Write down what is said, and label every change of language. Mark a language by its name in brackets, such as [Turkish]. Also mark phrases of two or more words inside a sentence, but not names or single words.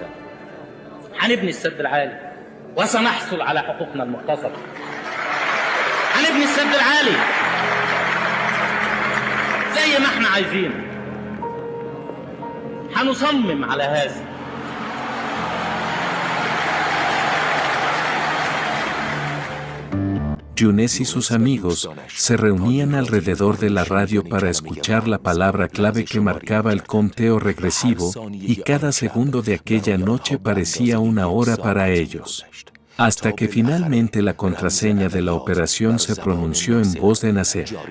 [Arabic] هنبني السد العالي وسنحصل على حقوقنا المغتصبة. هنبني السد العالي زي ما احنا عايزين، هنصمم على هذا. [Spanish] Younes y sus amigos se reunían alrededor de la radio para escuchar la palabra clave que marcaba el conteo regresivo, y cada segundo de aquella noche parecía una hora para ellos. Hasta que finalmente la contraseña de la operación se pronunció en voz de Nasser.